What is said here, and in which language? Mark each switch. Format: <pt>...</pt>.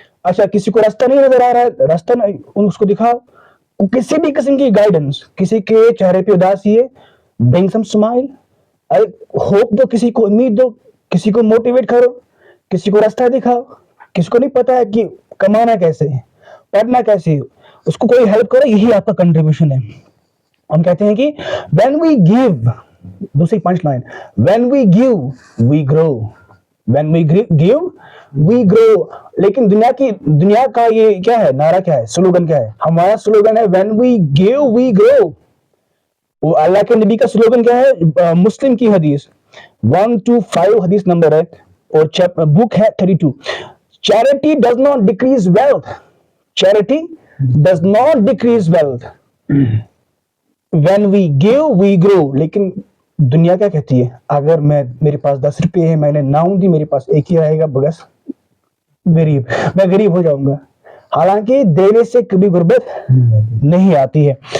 <ur>اچھا, کسی کو راستہ نہیں نظر آ رہا ہے, راستہ اس کو دکھاؤ. کسی بھی قسم کی گائیڈنس, کسی کے چہرے پہ اداسی ہے,</ur> <en>bring some smile,</en> <ur>ہوپ دو, کسی کو امید دو, کسی کو موٹیویٹ کرو, کسی کو راستہ دکھاؤ. کسی کو نہیں پتا ہے کہ کمانا کیسے ہے, پڑھنا کیسے ہے, اس کو کوئی ہیلپ کرو. یہی آپ کا کنٹریبیوشن ہے. ہم کہتے ہیں کہ</ur> <en>when we give,</en> <ur>دوسری پنچ line,</ur> <en>when we give we grow, when we give we grow.</en> <ur>لیکن دنیا کا یہ کیا ہے, نعرہ کیا ہے, سلوگن کیا ہے؟ ہمارا سلوگن ہے</ur> <en>when we give we grow.</en> <ur>وہ اللہ کے نبی کا سلوگن کیا ہے؟ مسلم کی حدیث 125 حدیث نمبر ہے, اور بک ہے 32.</ur> <en>Charity does not decrease wealth. Charity does not decrease wealth. When we give we grow.</en> <ur>لیکن دنیا کیا کہتی ہے, اگر میرے پاس 10 روپے ہے, میں نے 9 دی, میرے پاس ایک ہی رہے گا, بس غریب, میں غریب ہو جاؤں گا. حالانکہ دینے سے کبھی غربت نہیں آتی ہے.</ur>